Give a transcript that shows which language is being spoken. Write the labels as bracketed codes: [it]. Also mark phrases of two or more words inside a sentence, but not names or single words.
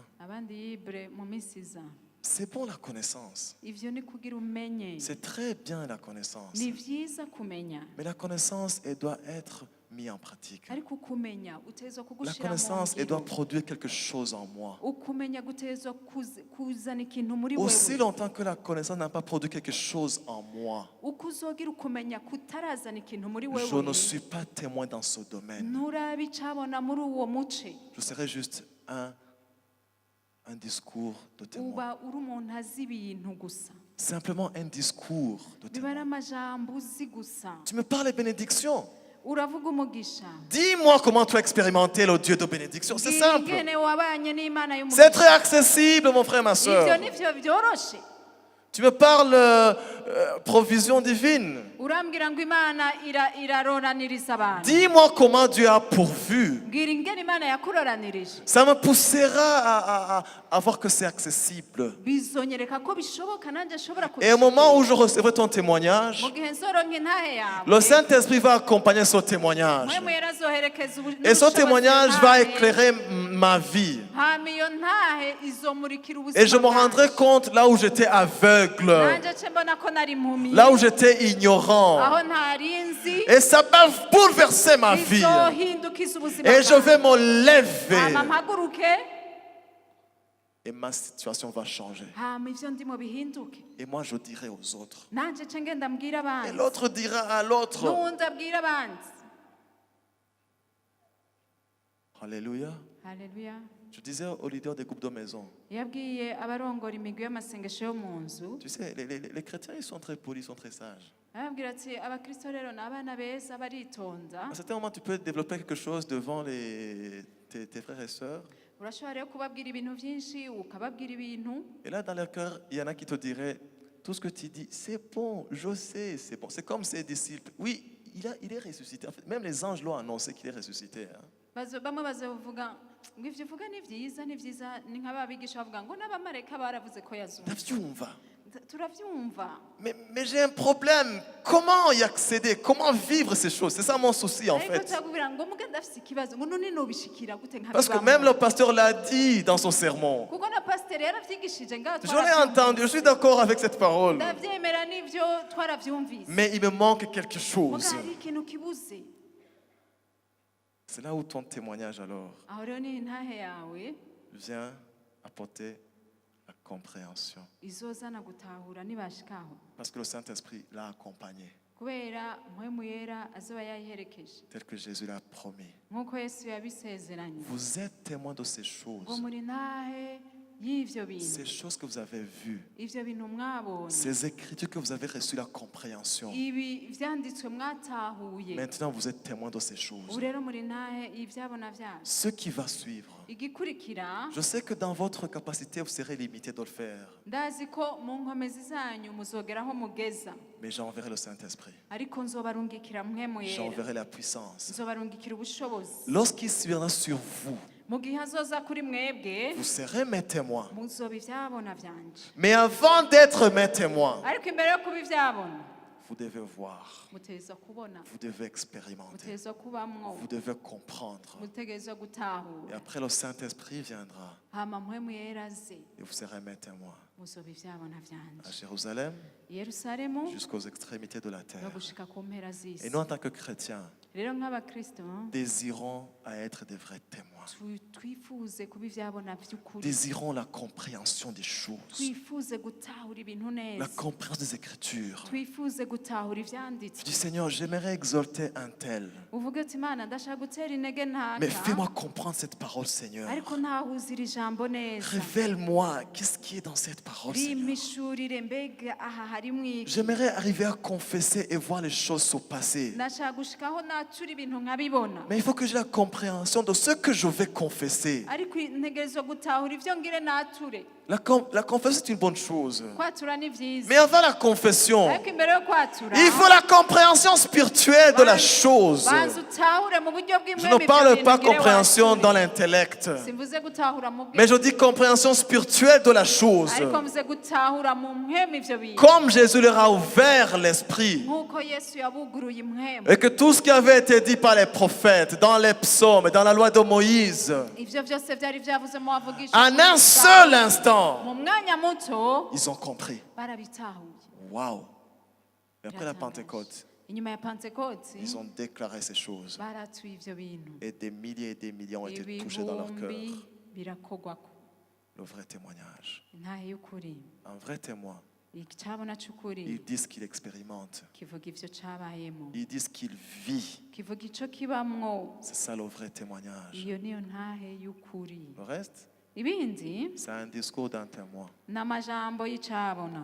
[rn] abandi Ibre mu misi iza. [fr] C'est bon la connaissance. [rn] Ivyo ni kugira umenye. [fr] C'est très bien la connaissance. [rn] Ni vyiza kumenya. [fr] Mais la connaissance, elle doit être mise en pratique. [rn] Ariko kumenya utezo [fr] La [rn] kugushira mu [fr] connaissance, elle doit [rn] ngiro. [fr] produire quelque chose en moi. [rn] Ukumenya gutezo kuzana ikintu muri [fr] Aussi [rn] wewe. [fr] longtemps que la connaissance n'a pas produit quelque chose en moi, [rn] Uko uzogira ukumenya kutarazana ikintu muri [fr] je ne [rn] wewe. [fr] suis pas témoin dans ce domaine. [rn] Nturabe icabona muri uwo muce. [fr] Je serai juste un discours de témoin. [rn] Uba uri umuntu azi ibintu gusa. [fr] Simplement un discours de [rn] Biba ari [fr] témoin. [rn] amajambo uzi gusa. [fr] Tu me parles de bénédiction. [rn] Uravuga umugisha. [fr] Dis-moi comment tu as expérimenté le Dieu de bénédiction. C'est simple. [rn] Ingene wabanye n'Imana [fr] C'est [rn] y'umugisha. [fr] très accessible, mon frère, ma [rn] Ivyo [fr] soeur. [rn] nivyo vyoroshe. [fr] Tu me parles provision divine. [rn] urambwira ngo imana iraroraniriza abantu. [fr] Dis-moi comment Dieu a pourvu. [rn] Mbwira ingene imana yakuroranirije. [fr] Ça me poussera à voir que c'est accessible. [rn] Bizonyereka ko bishoboka nanjye ashobora [fr] Et au moment où je recevrai ton témoignage, [rn] mu gihe nzoronka intahe yawe [fr] le Saint-Esprit va accompagner ce témoignage. [rn] mpwemu yera azoherekeza [fr] Et ce témoignage va [rn] n'ubushobozi [fr] éclairer ma vie. [rn] hama iyo ntahe izomurikira [fr] Et je me [rn] ubuzima [fr] rendrai [rn] bwanjye. [fr] compte là où j'étais aveugle, [rn] nanjye ce mbona ko nari impumyi [fr] là où j'étais ignorant. [rn] aho ntari nzi [fr] Et ça va bouleverser ma vie. [rn] bizohindukiza ubuzima [fr] Et je vais [rn] bwanjye. [fr] me lever. [rn] hama mpaguruke [fr] Et ma situation va changer. [rn] hama ivyo ndimo bihinduke. [fr] Et moi, je dirai aux autres. [rn] nanjye ce ngenda mbwira [fr] Et [rn] abandi [fr] l'autre dira à l'autre. [rn] n'uwundi abwira abandi. [fr] Alléluia. [rn] haleluya. [fr] Je disais aux leaders des groupes de maison, [rn] yabwiye abarongora imigwi y'amasengesho yo mu nzu [fr] tu sais, les chrétiens, ils sont très polis, ils sont très sages. [rn] arababwira ati abakristo rero ni abana beza baritonda. [fr] À un certain moment, tu peux développer quelque chose devant tes frères et sœurs. [rn] urashobora rero kubabwira ibintu byinshi ukababwira ibintu [fr] Et là, dans leur cœur, il y en a qui te diraient, tout ce que tu dis, c'est bon, je sais, c'est bon. C'est comme ses disciples. Oui, il est ressuscité. En fait, même les anges l'ont annoncé qu'il est ressuscité. Hein. [rn] bamwe bazavuga ngo ivyo uvuga ni vyiza ni nk'ababigisha bavuga ngo n'abamarayika baravuze ko yazutse. Ndavyumva. turavyumva. [fr] Mais j'ai un problème. Comment y accéder? Comment vivre ces choses? C'est ça mon souci en [rn] ariko [fr] fait. [rn] turakubwira ngo muga ndafise ikibazo ngo none nobishikira gute [fr] Parce que [rn] nkabibamwo. [fr] même le pasteur l'a dit dans son sermon. [rn] kuko na pasiteri yaravyigishije ngaho [fr] Je l'ai entendu, je suis d'accord avec cette parole. [rn] ndavyemera n'ivyo twaravyumvise. [fr] Mais il me manque quelque chose. [rn] muga hari ikintu kibuze. [fr] C'est là où ton témoignage alors [rn] aho rero ni intahe yawe [fr] vient apporter la compréhension. [rn] izozana gutahura nibashikaho [fr] Parce que le Saint-Esprit l'a accompagné, [rn] kubera mpwemu yera azoba yayiherekeje [fr] tel que Jésus l'a promis. [rn] nk'uko yesu yabisezeranye [fr] Vous êtes témoin de ces [rn] ngo [fr] choses. [rn] muri ntahe y'ivyo [fr] Ces [rn] bintu [fr] choses que vous avez vues. [rn] ivyo bintu mwabonye [fr] Ces écritures que vous avez reçues la compréhension. [rn] ibi vyanditswe mwatahuye [fr] Maintenant, vous êtes témoin de ces [rn] ubu [fr] choses. [rn] rero muri ntahe ivyabona vyacu [fr] Ce qui va suivre, [rn] igikurikira [fr] je sais que dans votre capacité, vous serez limité de le faire. [rn] ndazi ko mu nkomezi zanyu muzogeraho mugeza [fr] Mais j'enverrai le Saint-Esprit. [rn] ariko nzobarungikira mpwemu yera [fr] J'enverrai la puissance. [rn] nzobarungikira ubushobozi [fr] Lorsqu'il viendra sur vous, [rn] mu gihe azoza kuri mwebwe [fr] vous serez mes témoins. [rn] muzoba ivyabona vyanje [fr] Mais avant d'être mes témoins, [rn] ariko imbere yo kuba ivyabona [fr] vous devez voir, [rn] mutegerezwa kubona [fr] vous devez expérimenter, [rn] mutegerezwa kubamwo [fr] vous devez comprendre. [rn] mutegerezwa [fr] Et [rn] gutahura [fr] après, le Saint-Esprit viendra [rn] hama mpwemu yera aze [fr] et vous serez mes témoins [rn] muzoba ivyabona [fr] à [rn] vyanje [fr] Jérusalem [rn] i yerusalemu [fr] jusqu'aux extrémités de la [rn] no [fr] terre. [rn] gushika ku mpera [fr] Et [rn] z'isi [fr] nous, en tant que chrétiens, [rn] rero nk'abakristo [fr] désirons à être des vrais témoins. [rn] twifuze kuba ivyabona vy'ukuri [fr] Désirons la compréhension des choses, [rn] twifuze gutahura ibintu [fr] la [rn] neza [fr] compréhension des Écritures. [rn] twifuze gutahura [fr] Je [rn] ivyanditswe [fr] dis, Seigneur, j'aimerais exalter un tel, [rn] uvuge uti imana ndashaka gutera intege [fr] mais [rn] ntaka [fr] fais-moi comprendre cette parole, Seigneur. [rn] ariko ntahuza iri jambo neza [fr] Révèle-moi qu'est-ce qui est dans cette parole, Seigneur. [rn] rimishurire mbega aha harimwo iki [fr] J'aimerais arriver à confesser et voir les choses se passer. [rn] ndashaka gushikaho natura ibintu nkabibona [fr] Mais il faut que j'ai la compréhension de ce que je vais confesser. [rn] ariko ntegerezwa gutahura ivyo ngire nature [fr] La confession est une bonne chose. [rn] kwatura ni vyiza [fr] Mais avant la confession, [rn] ariko imbere yo kwatura [fr] il faut la compréhension spirituelle de la chose. [rn] banza utahure mu buryo [fr] Je [rn] bw'imwemi [fr] ne parle [rn] ivyo [fr] pas [rn] bintu ngire [fr] compréhension [rn] wature. [fr] dans l'intellect, [rn] simvuze gutahura mu [fr] mais [rn] bwenge [fr] je dis compréhension spirituelle de la chose. [rn] ariko mvuze gutahura mu mwemi ivyo bintu [fr] Comme Jésus leur a ouvert l'esprit. [rn] nk'uko yesu yabuguruye imwemu [fr] Et que tout ce qui avait été dit par les prophètes, dans les psaumes, dans la loi de Moïse, [rn] ivyo vyose vyari vyavuze mu bavugisha [fr] en un seul instant, [rn] mu mwanya muto [fr] ils ont compris. [rn] barabitahuye [fr] Waouh! Et après la [rn] Biratangaje. [fr] Pentecôte, [rn] inyuma ya pentekoti [fr] ils ont déclaré ces choses. [rn] baratuye ivyo bintu [fr] Et des milliers et des millions ont été touchés dans leur cœur. [rn] ibihumbi birakogwako [fr] Le vrai témoignage. [rn] intahe y'ukuri [fr] Un vrai témoin. [rn] icabona c'ukuri [fr] Ils disent qu'il expérimente. [rn] kivuga ivyo cabayemo [fr] Ils disent qu'il vit. [rn] kivuga ico kibamwo [fr] C'est ça le vrai témoignage. [rn] iyo niyo ntahe y'ukuri [fr] Le reste, [rn] ibindi [fr] c'est un discours d'un témoin. [rn] ni amajambo y'icabona